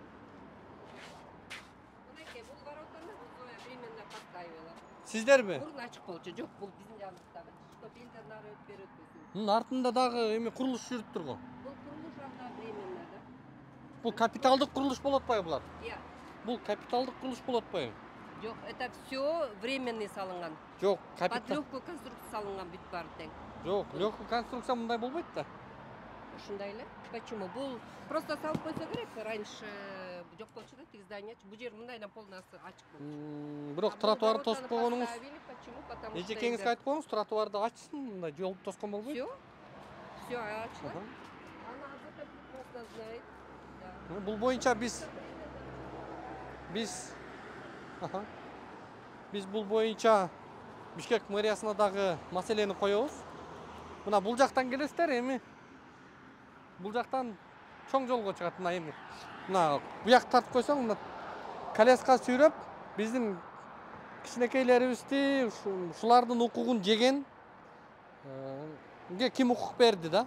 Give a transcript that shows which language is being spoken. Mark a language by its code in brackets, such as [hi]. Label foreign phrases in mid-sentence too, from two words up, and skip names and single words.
[ky] Мынакей бул воротаны [ru] временно поставила. [ky] Сиздерби? Бурун ачык болчу. Жок, бул биздин жагыбыздагы. Чтоб элдер нары өтүп өтпөсүн. Мунун артында дагы эми курулуш жүрүп тургу. Бул курулуш анда временно да. Бул капиталдык курулуш болуп атпайбы булар? [kk] Иә. [ky] Бул капиталдык курулуш болуп атпайбы? Жок, [ru] это все временный салынган. [ky] Жок, [ru] Под легкую конструкция [ky] салынган бүт баары тең. Жок, [ru] легкую конструкция [ky] мындай болбойт да. Ушундай эле. Почему? Бул просто салып койсо керек. Раньше жок болчу да, тиги здание. Бул жер мындайдан полностью ачык болчу. Бирок тротуарды тосуп койгонуңуз. [ru] Почему? Потому что [ky] Эжекеңизге айтып коюңуз, тротуарды ачсын, мындай жол тоскон болбойт. Все ачылат. [ru] Она об этом прекрасно знает. [ky] Бул боюнча биз бул боюнча Бишкек мэриясына дагы маселени коебуз. Мына бул жактан келесиздер, эми бул жактан чоң жолго чыгат. Мына эми мына буяк тартып койсоң, мына коляска сүйрөп, биздин кичинекейлерибизди ушулардын укугун жеген ким укук берди да?